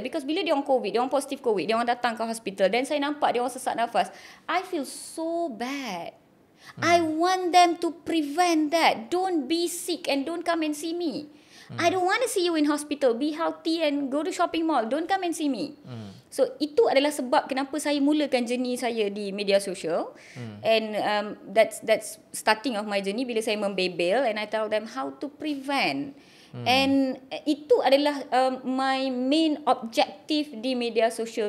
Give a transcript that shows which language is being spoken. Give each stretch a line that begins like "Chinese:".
Malay: Because bila dia orang COVID, dia orang positif COVID, dia orang datang ke hospital, dan saya nampak dia orang sesak nafas,
English: I feel so bad. I want them to prevent that. Don't be sick and don't come and see me. I don't want to see you in hospital. Be healthy and go to shopping mall. Don't come and see me.
Malay: So itu adalah sebab kenapa saya mulakan journey saya di media sosial.
English: And that's starting of my journey
Malay: bila saya membebel
English: and I tell them how to prevent.
Malay: And itu adalah
English: my main objective
Malay: di media sosial.